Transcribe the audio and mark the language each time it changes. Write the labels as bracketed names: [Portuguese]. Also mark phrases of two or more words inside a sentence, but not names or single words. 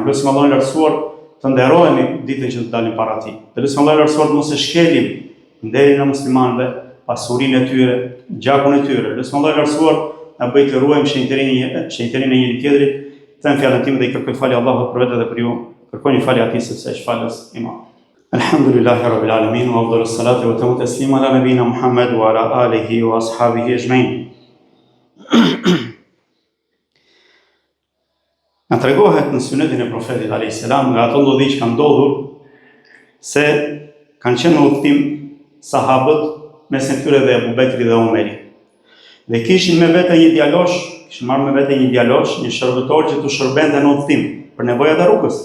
[Albanian] Lutim Allahu i lartësuar të nderojmë ditën që të dalim para tij. Dhe lutim Allahu i lartësuar të mos e shkelim nderin e muslimanëve, pasurinë e tyre, gjakun e tyre. Lutim Allahu i lartësuar na bëj të ruajmë shenjtërinë e njëri tjetrit. Them fjalën time dhe i kërkoj falje Allahut për vetë dhe për ju. Kërkoni falje atij sepse është falës i madh. [Arabic] الحمد لله رب العالمين وأفضل الصلاة وأتم التسليم على نبينا محمد وعلى آله وأصحابه أجمعين. [Albanian] Na tregohet në sunetin e profetit [Arabic] عليه السلام [Albanian] nga ato ndodhi që kanë ndodhur se kanë qenë në udhtim sahabët mes tyre dhe Abu Bekri dhe Omeri. Dhe kishin me vete një djalosh, kishin marrë me vete një djalosh, një shërbëtor që t'u shërbente në udhtim për nevojat e rrugës.